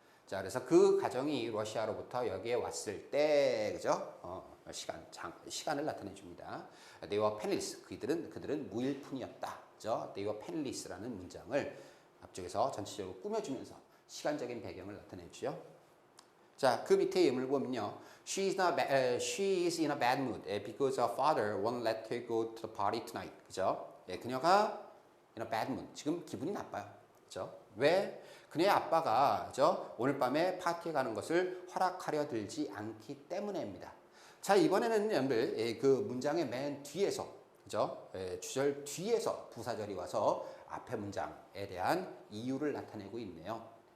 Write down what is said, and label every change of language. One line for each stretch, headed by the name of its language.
Korean: 자, 그래서 그 가정이 러시아로부터 여기에 왔을 때, 그죠? 시간을 나타내 줍니다.
English: They were penniless.
Korean: 그들은 무일푼이었다. 그죠?
English: They were penniless
Korean: 라는 문장을 앞쪽에서 전체적으로 꾸며주면서 시간적인 배경을 나타내 주죠. 자, 그 밑에 예문을 보면요.
English: She is in a bad mood because her father won't let her go to the party tonight.
Korean: 그죠? 예, 그녀가
English: in a bad mood.
Korean: 지금 기분이 나빠요. 그죠? 왜? 그녀의 아빠가 그죠? 오늘 밤에 파티에 가는 것을 허락하려 들지 않기 때문에입니다. 자, 이번에는 여러분들 그 문장의 맨 뒤에서 그죠? 주절 뒤에서 부사절이 와서 앞에 문장에 대한 이유를 나타내고 있네요.